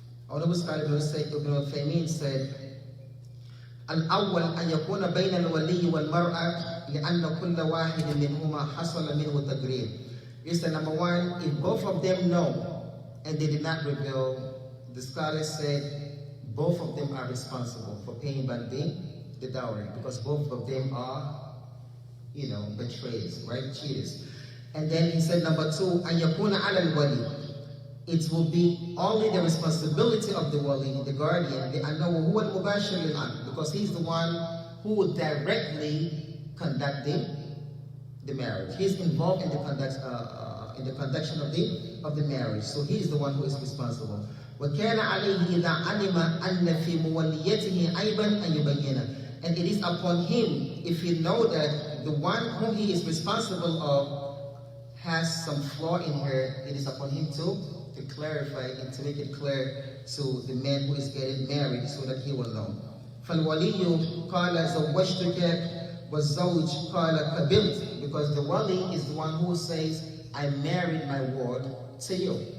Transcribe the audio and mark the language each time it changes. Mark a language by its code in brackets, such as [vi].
[en] Our noble scholar Ibn Taymiyyah said, [ar] الأول أن يكون بين الولي والمرأة لأن كل واحد منهما حصل منه تقرير. [en] Is that number one, if both of them know and they did not reveal, the scholars said both of them are responsible for paying back the dowry because both of them are, betrayers, right? Cheaters. And then he said number two, [ar] أن يكون على الولي. [en] It will be only the responsibility of the wali, the guardian, [ar] لأنه هو المباشر للعقد, [en] because he's the one who would directly conduct the marriage. He's involved in the conduction of the marriage. So he is the one who is responsible. [ar] وكان عليه إذا علم أن في موليته عيبا أن يبينه. [en] And it is upon him, if he know that the one whom he is responsible of has some flaw in her, it is upon him to clarify and to make it clear to the man who is getting married so that he will know. [ar] فالولي قال زوجتك والزوج قال قبلت, [en] because the wali is the one who says, I married my ward to you.